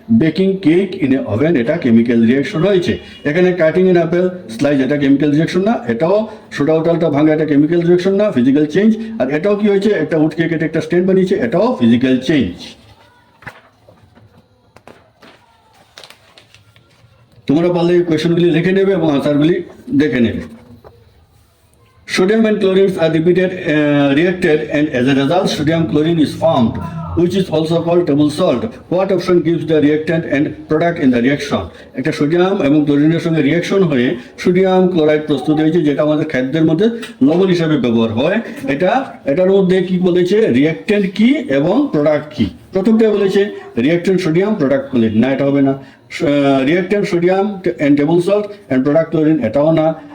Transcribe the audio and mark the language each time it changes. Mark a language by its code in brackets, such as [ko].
[en] baking cake in a oven, [bn] এটা chemical reaction হয়েছে। এখানে [en] cutting an apple slice, [bn] এটা কেমিক্যাল রিঅ্যাকশন না, এটাও সোডা ওটালটা ভাঙা, এটা কেমিক্যাল রিঅ্যাকশন না, ফিজিক্যাল চেঞ্জ। আর এটাও কি হয়েছে? একটা উডকে কেটে একটা স্ট্যান্ড বানিয়েছে, এটাও ফিজিক্যাল চেঞ্জ। তোমরা পারলে কোয়েশনগুলি লিখে নেবে এবং আনসারগুলি দেখে নেবে। [en] Sodium and chlorine are reacted and as a result sodium chlorine is formed, which is also called table salt. What option gives the reactant and product in the reaction? [bn] একটা sodium এবং ক্লোরিনের সঙ্গে রিঅ্যাকশন হয়ে sodium chloride প্রস্তুত হয়েছে, যেটা আমাদের খাদ্যের মধ্যে লবণ হিসাবে ব্যবহার হয়। এটার মধ্যে কি বলেছে? রিঅ্যাক্টেন্ট কি এবং প্রোডাক্ট কি। প্রথমটা বলেছে রিঅ্যাক্টেন্ট সোডিয়াম, প্রোডাক্ট ক্লোরিন, না এটা হবে না। রিঅ্যাক্টেন্ট sodium and table salt and product chlorine, এটাও না।